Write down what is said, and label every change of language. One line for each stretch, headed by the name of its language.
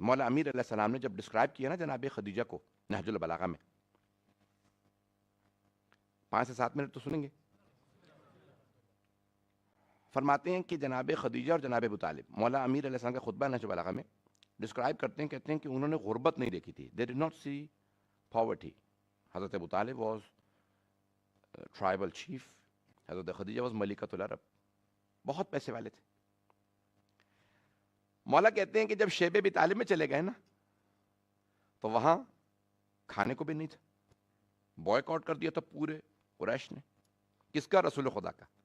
Urdu: مولا امیر علیہ السلام نے جب ڈسکرائب کیا نا جناب خدیجہ کو نہج البلاغہ میں, 5 سے 7 منٹ تو سنیں گے. فرماتے ہیں کہ جناب خدیجہ اور جناب ابو طالب, مولا امیر علیہ السلام کا خطبہ نہج البلاغہ میں ڈسکرائب کرتے ہیں, کہتے ہیں کہ انہوں نے غربت نہیں دیکھی تھی.
English: They did not see poverty.
Urdu: حضرت ابو طالب
English: was tribal chief,
Urdu: حضرت خدیجہ
English: was
Urdu: ملکۃ العرب, بہت پیسے والے تھے. مولا کہتے ہیں کہ جب شیب ابی طالب میں چلے گئے نا تو وہاں کھانے کو بھی نہیں تھا, بوائے کاٹ کر دیا تھا پورے قریش نے. کس کا؟ رسول خدا کا.